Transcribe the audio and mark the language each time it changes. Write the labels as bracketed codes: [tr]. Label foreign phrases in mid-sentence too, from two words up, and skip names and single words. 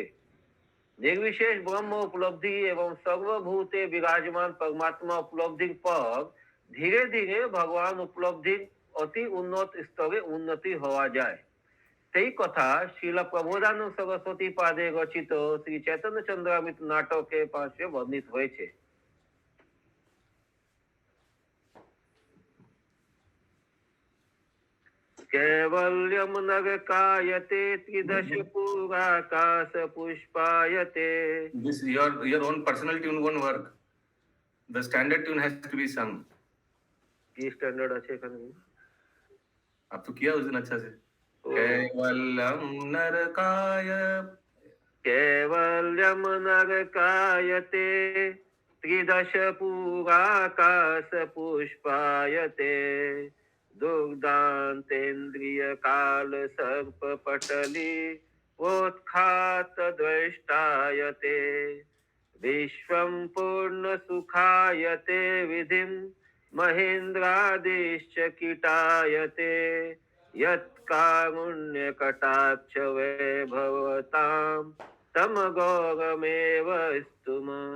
[bn] নির্বিশেষ ব্রহ্ম উপলব্ধি এবং সর্বভূতে বিরাজমান পরমাত্মা উপলব্ধির পর ধীরে ধীরে ভগবান উপলব্ধির অতি উন্নত স্তরে উন্নতি হওয়া যায়। সেই কথা শ্রীল প্রবোধানন্দ সরস্বতী পাদে রচিত শ্রী চৈতন্য চন্দ্রামৃত নাটকে পাশে বর্ণিত হয়েছে। [sa] कैवल्यम नरकायते त्रिदश पुराकाश पुष्पायते। [en] This your own personal tune won't work. The standard tune has to be sung. [bn] কি স্ট্যান্ডার্ড আছে এখানে? [hi] आप तो किया उस दिन अच्छा से। [sa] केवलम नरकाय, कैवल्यम नरकायते त्रिदश पुराकाश पुष्पायते दुर्दान्तेन्द्रिय काल सर्प पटली वोत्खात द्रष्टायते विश्वं पूर्ण सुखायते विधिं महेन्द्रादिश्च कीटायते यत्कारुण्यकटाक्ष वैभवतां तमगौरमेव स्तुम।